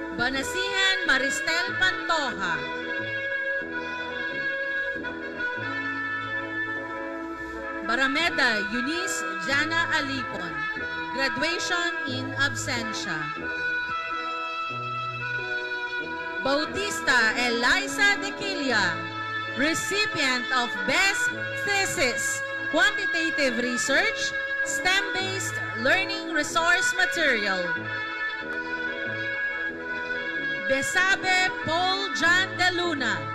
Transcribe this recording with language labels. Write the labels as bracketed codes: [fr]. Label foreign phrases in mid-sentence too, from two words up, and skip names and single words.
[en] Panasihan Maristel Pantoja. Barameda Eunice Jana Alipon. Graduation in absentia. Bautista Eliza Dequilia, recipient of Best Thesis, Quantitative Research, STEM-based Learning Resource Material. Besabe Paul John De Luna.